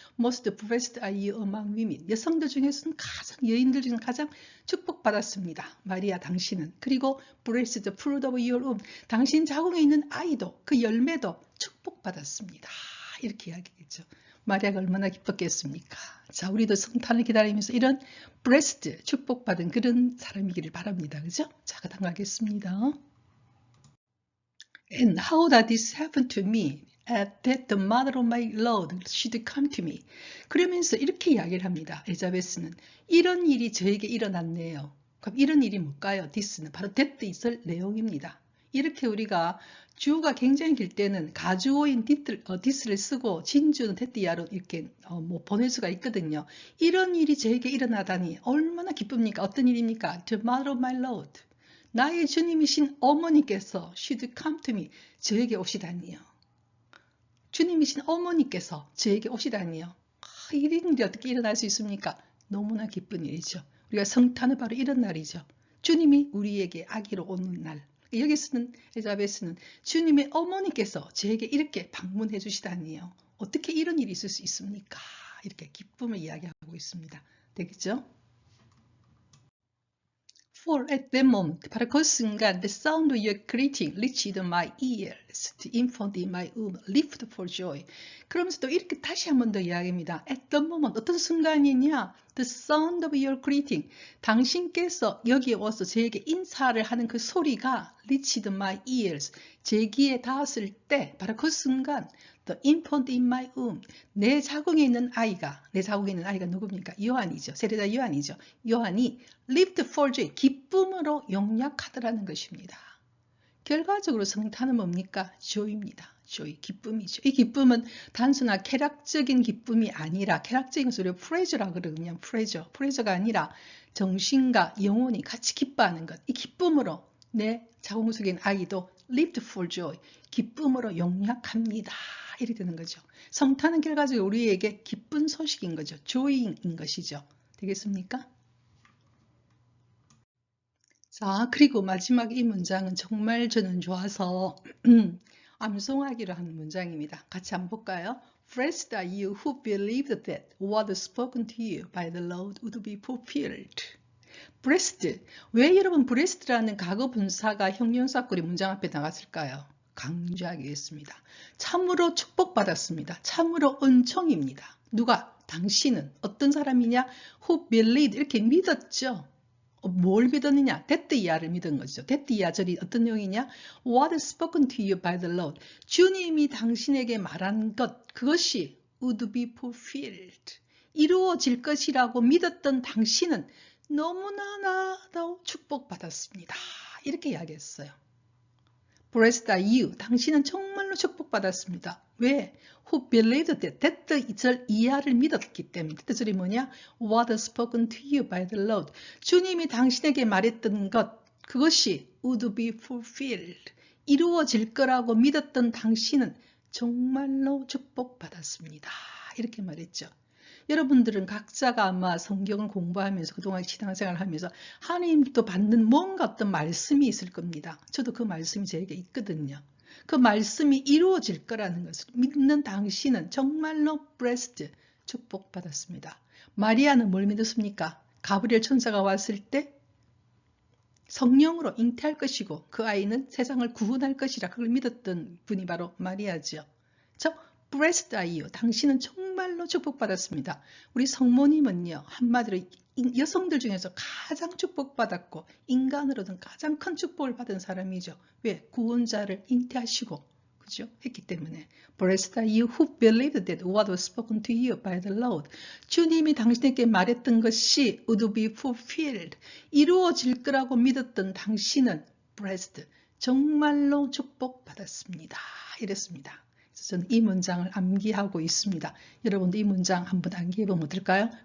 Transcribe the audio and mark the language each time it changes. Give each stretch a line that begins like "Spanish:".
English: Most blessed are you among women.
Korean: 여성들 중에서는 여인들 중에서는 가장 축복받았습니다. 마리아 당신은.
English: 그리고 blessed the fruit of your womb.
Korean: 당신 자궁에 있는 아이도, 그 열매도 축복받았습니다. 이렇게 이야기했죠. 마리아가 얼마나 기뻤겠습니까? 자, 우리도 성탄을 기다리면서 이런 blessed, 축복받은 그런 사람이기를 바랍니다. 그죠? 자, 그다음 가겠습니다.
English: And how did this happen to me? That the mother of my Lord should come to me.
Korean: 그러면서 이렇게 이야기를 합니다. 엘리자베스는 이런 일이 저에게 일어났네요. 그럼 이런 일이 뭘까요? this는 바로 that 있을 내용입니다. 이렇게 우리가 주어가 굉장히 길 때는 가주어인 this를 쓰고 진주는 that야로 이렇게 보낼 수가 있거든요. 이런 일이 저에게 일어나다니 얼마나 기쁩니까? 어떤 일입니까?
English: The mother of my Lord.
Korean: 나의 주님이신 어머니께서
English: should come to me.
Korean: 저에게 오시다니요. 주님이신 어머니께서 저에게 오시다니요. 이런 일이 어떻게 일어날 수 있습니까? 너무나 기쁜 일이죠. 우리가 성탄은 바로 이런 날이죠. 주님이 우리에게 아기로 오는 날. 여기서는 엘자베스는 주님의 어머니께서 저에게 이렇게 방문해 주시다니요. 어떻게 이런 일이 있을 수 있습니까? 이렇게 기쁨을 이야기하고 있습니다. 되겠죠?
English: For at that moment,
Korean: 바로 그 순간,
English: the sound of your greeting reached my ears. The infant in my womb leaped for joy.
Korean: 그러면서 또 이렇게 다시 한 번 더 이야기합니다.
English: At the moment,
Korean: 어떤 순간이냐?
English: The sound of your greeting.
Korean: 당신께서 여기에 와서 저에게 인사를 하는 그 소리가
English: reached my ears.
Korean: 제 귀에 닿았을 때, 바로 그 순간,
English: The infant in my womb.
Korean: 내 자궁에 있는 아이가 누굽니까? 요한이죠. 세례자 요한이죠.
English: 요한이 lived for joy.
Korean: 기쁨으로 용약하더라는 것입니다. 결과적으로 성탄은 뭡니까? joy입니다. joy, 기쁨이죠. 이 기쁨은 단순한 쾌락적인 기쁨이 아니라, 쾌락적인 것을 우리가 pleasure라고 그러거든요. pleasure가 아니라 정신과 영혼이 같이 기뻐하는 것. 이 기쁨으로 내 자궁 속에 있는 아이도 lived for joy. 기쁨으로 용약합니다. 이렇게 되는 거죠. 성탄은 결과적으로 우리에게 기쁜 소식인 거죠. joy인 것이죠. 되겠습니까? 자, 그리고 마지막 이 문장은 정말 저는 좋아서 암송하기로 하는 문장입니다. 같이 한번 볼까요?
English: Blessed are you who believed that what was spoken to you by the Lord would be fulfilled. Blessed.
Korean: 왜 여러분 blessed라는 과거 분사가 형용사꼴이 문장 앞에 나갔을까요? 강조하겠습니다. 참으로 축복받았습니다. 참으로 은총입니다. 누가? 당신은 어떤 사람이냐?
English: Who believed.
Korean: 이렇게 믿었죠. 뭘 믿었느냐? 데트이야를 믿은 거죠. 데트이야 절이 어떤 내용이냐?
English: What is spoken to you by the Lord.
Korean: 주님이 당신에게 말한 것, 그것이
English: would be fulfilled.
Korean: 이루어질 것이라고 믿었던 당신은 너무나도 축복받았습니다. 이렇게 이야기했어요.
English: Blessed are you.
Korean: 당신은 정말로 축복받았습니다.
English: 왜? Who believed that.
Korean: that 절 이하를 믿었기 때문에. that 절이 뭐냐?
English: What was spoken to you by the Lord.
Korean: 주님이 당신에게 말했던 것, 그것이
English: would be fulfilled.
Korean: 이루어질 거라고 믿었던 당신은 정말로 축복받았습니다. 이렇게 말했죠. 여러분들은 각자가 아마 성경을 공부하면서 그동안 신앙생활을 하면서 하나님도 받는 뭔가 어떤 말씀이 있을 겁니다. 저도 그 말씀이 저에게 있거든요. 그 말씀이 이루어질 거라는 것을 믿는 당신은 정말로 blessed, 축복받았습니다. 마리아는 뭘 믿었습니까? 가브리엘 천사가 왔을 때 성령으로 잉태할 것이고 그 아이는 세상을 구원할 것이라 그걸 믿었던 분이 바로 마리아죠.
English: Blessed are you.
Korean: 당신은 정말로 축복받았습니다. 우리 성모님은요, 한마디로 여성들 중에서 가장 축복받았고 인간으로는 가장 큰 축복을 받은 사람이죠. 왜? 구원자를 잉태하시고 그죠? 했기 때문에
English: Blessed are you who believed that what was spoken to you by the Lord.
Korean: 주님이 당신에게 말했던 것이
English: would be fulfilled.
Korean: 이루어질 거라고 믿었던 당신은 Blessed. 정말로 축복받았습니다. 이랬습니다. 저는 이 문장을 암기하고 있습니다. 여러분도 이 문장 한번 암기해보면 어떨까요?